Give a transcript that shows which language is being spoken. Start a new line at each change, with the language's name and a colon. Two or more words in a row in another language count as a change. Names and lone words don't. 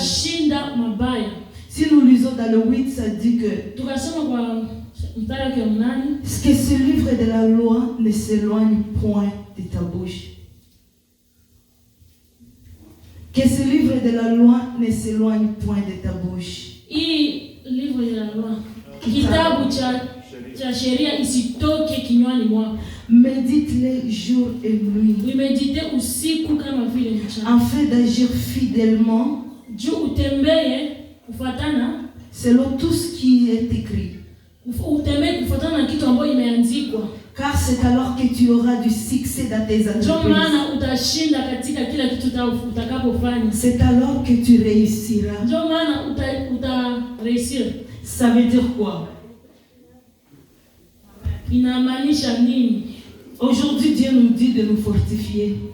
French: Si nous lisons dans le 8, ça dit que ce livre de la loi ne s'éloigne point de ta bouche. Que ce livre de la loi ne s'éloigne point de ta bouche. Livre de la loi.
Swahili: Kitabu cha sheria isitoke kinywani mwako.
French: Médite-les jour et nuit.
Swahili: Uimedite usiku kama vile mchana.
French: Afin d'agir fidèlement.
Swahili: Juu utembee kufuatana
French: selon tout ce qui est écrit.
Swahili: Utembee kufuatana na kitu ambacho imeandikwa.
French: Car c'est alors que tu auras du succès dans tes entreprises. C'est alors que tu réussiras. Ça veut dire quoi? Aujourd'hui, Dieu nous dit de nous fortifier.